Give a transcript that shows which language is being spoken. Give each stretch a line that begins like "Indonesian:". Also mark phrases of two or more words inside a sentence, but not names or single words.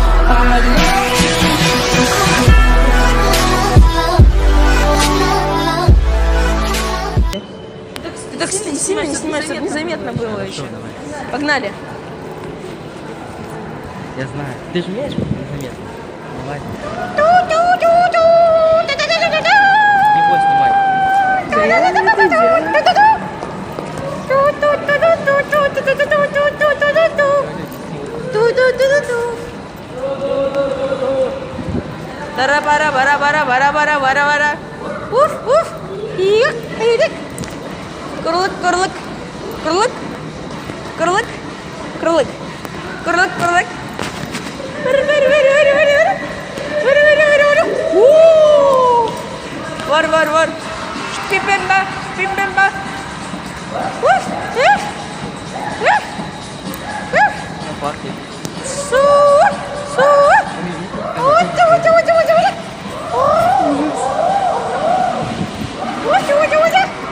Russian: Ты так сильно не снимаешь, чтобы незаметно было еще. Погнали. Я знаю. Ты же умеешь незаметно? Давай. Его Тара-бара-бара-бара-бара-бара-бара-бара. Уф, уф. Курлык, курлык, курлык, курлык, курлык, курлык, курлык. Вар, вар, вар. Шпимбемба, шпимбемба. Уф, уф, уф, уф. пахнет. Су, су. Ути, ути, ути, ути, ути. Ути, ути, ути.